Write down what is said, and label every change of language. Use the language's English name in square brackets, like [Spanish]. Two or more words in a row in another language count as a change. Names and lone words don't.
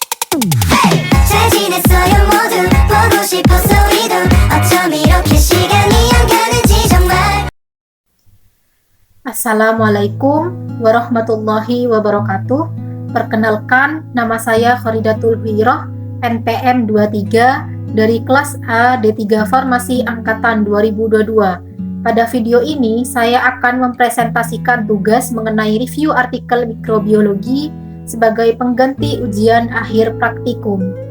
[Korean] 잘 지냈어요 모두 보고 싶어서 우리도 어쩜 이렇게 시간이 안 가는지 정말. [Arabic] السلام عليكم ورحمة الله وبركاته. [Indonesian] Perkenalkan, nama saya Khoridatul Huiroh, NPM 23 dari kelas A D3 Farmasi Angkatan 2022. Pada video ini, saya akan mempresentasikan tugas mengenai review artikel mikrobiologi sebagai pengganti ujian akhir praktikum.